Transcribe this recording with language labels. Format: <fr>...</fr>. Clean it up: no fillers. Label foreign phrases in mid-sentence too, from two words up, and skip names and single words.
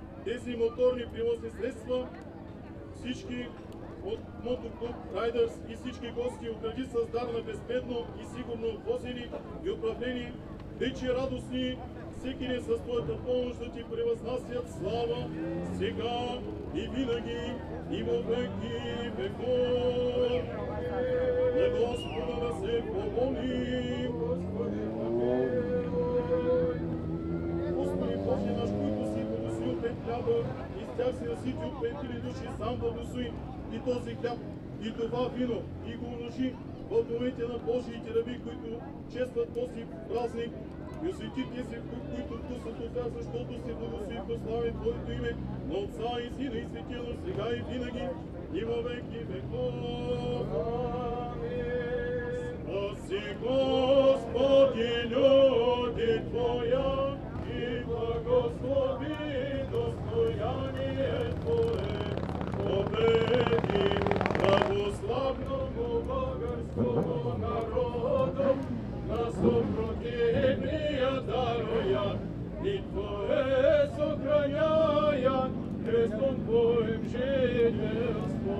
<bg>тези моторни превозни средства, всички от Мотоклуб Райдърс и всички гости огради с дар на безбедно и сигурно возене и управление, вече радостни, всеки ден с твоята помощ да ти превъзнасят слава, сега и винаги,</bg> <cu>и во веки веков.</cu> <bg>На Господа да се помолим. Господи Боже наш, който си благословил 5 хляба, и с тях си наситил 5000 души, сам благослови и този хляб, и това вино, и го умножи в домовете на Божиите раби, които честват този празник, и освети тези, които вкусват от тях, защото си благослови прослави Твоето име, на Отца и Сина и Светия Дух, сега и винаги, и във веки веков.</bg> <cu>Спаси, Господи, люди Твоя, и благослови достояние Твое, победи православному българскому народу, на супротивния даруя, и Твое сохраняя, крестом Твоим жительство.</cu>